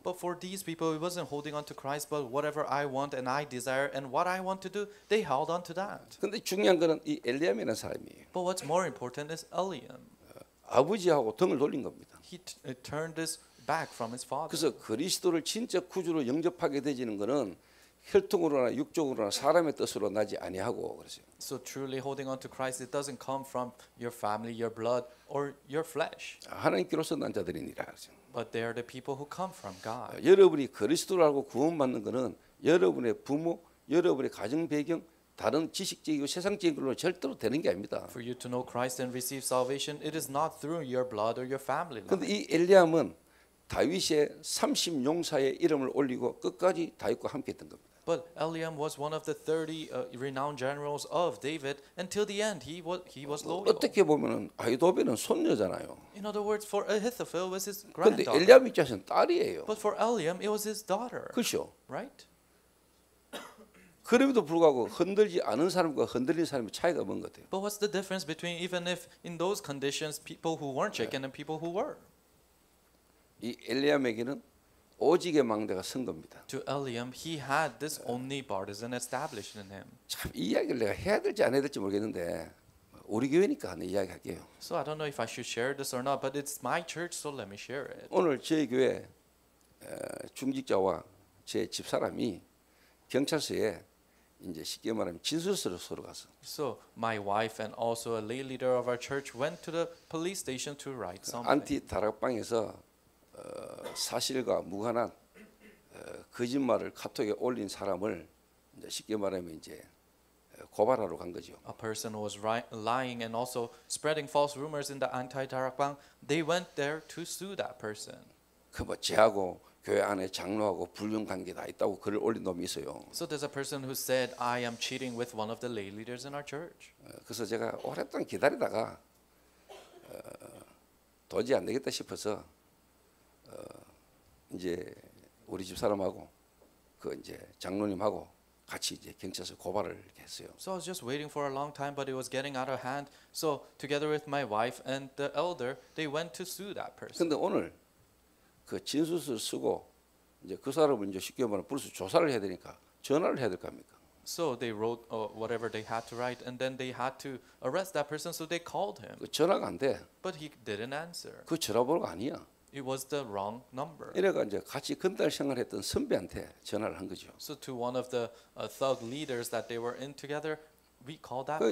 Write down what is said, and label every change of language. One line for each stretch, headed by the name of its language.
English: But for these people, it wasn't holding on to Christ, but whatever I want and I desire and what I want to do, they held on to that.
Korean: 그런데 중요한 거는 이 엘리암이라는 사람이에요.
English: But what's more important is Eliam.
Korean: 아버지하고 등을 돌린 겁니다.
English: He turned his back from his father.
Korean: 그래서 그리스도를 진짜 구주로 영접하게 되지는 것은 혈통으로나 육적으로나 사람의 뜻으로 나지 아니하고 그러세요.
English: So truly holding on to Christ, it doesn't come from your family, your blood, or your flesh,
Korean: 하나님께로서 난 자들이니라. 그러세요.
English: but they are the people who come from God.
Korean: 여러분이 그리스도를 알고 구원받는 것은 여러분의 부모, 여러분의 가정 배경, 다른 지식적이고 세상적인 걸로 절대로 되는 게 아닙니다.
English: For you to know Christ and receive salvation, it is not through your blood or your family
Korean: 그런데
English: line.
Korean: 이 엘리암은 다윗의 30용사의 이름을 올리고 끝까지 다윗과 함께했던 겁니다.
English: But Eliam was one of the 30 renowned generals of David. Until the end, he was loyal.
Korean: 어떻게 보면은 아히도벨은 손녀잖아요.
English: In other words, for Ahithophel was his
Korean: 그런데
English: granddaughter.
Korean: 엘리암 입장에서는 딸이에요.
English: But for Eliam, it was his daughter,
Korean: 그렇죠.
English: right?
Korean: 그럼에도 불구하고 흔들지 않은 사람과 흔들린 사람의 차이가 뭔 것 같아요.
English: But what's the difference between even if in those conditions people who weren't shaken and people who were?
Korean: 이 엘리암에게는 오직의 망대가 선 겁니다.
English: To Eliam, he had this only partisan established in him.
Korean: 참 이 이야기를 내가 해야 될지 안 해야 될지 모르겠는데 우리 교회니까 내 이야기 할게요.
English: So I don't know if I should share this or not, but it's my church, so let me share it.
Korean: 오늘 저희 교회 중직자와 제 집사람이 경찰서에 이제 쉽게 말하면 진술서를 써러 갔어.
English: So my wife and also a lay leader of our church went to the police station to write something.
Korean: 안티 다락방에서 사실과 무관한 거짓말을 카톡에 올린 사람을 이제 쉽게 말하면 이제 고발하러 간 거죠.
English: A person who was lying and also spreading false rumors in the anti-Darakbang. They went there to sue that person.
Korean: 그 뭐 제하고 교회 안에 장로하고 불륜 관계가 있다고 글을 올린 놈이 있어요.
English: So there's a person who said, I am cheating with one of the lay leaders in our church.
Korean: 그래서 제가 오랫동안 기다리다가 도저히 안 되겠다 싶어서 이제 우리 집 사람하고 그 이제 장로님하고 같이 이제 경찰서 고발을 이렇게 했어요.
English: So I was just waiting for a long time, but it was getting out of hand. So together with my wife and the elder, they went to sue that person.
Korean: 근데 오늘 그 진술서를 쓰고 이제 그 사람을 이제 쉽게 말하면 불러서 조사를 해야 되니까 전화를 해야 될 거 아닙니까?
English: So they wrote whatever they had to write, and then they had to arrest that person. So they called him,
Korean: 그 전화가 안 돼.
English: but he didn't answer.
Korean: 그 전화번호가 아니야.
English: It was the wrong number.
Korean: 이래가 이제 같이 건달 생활했던 선배한테 전화를 한 거죠.
English: So to one of the thug leaders that they were in together, we called that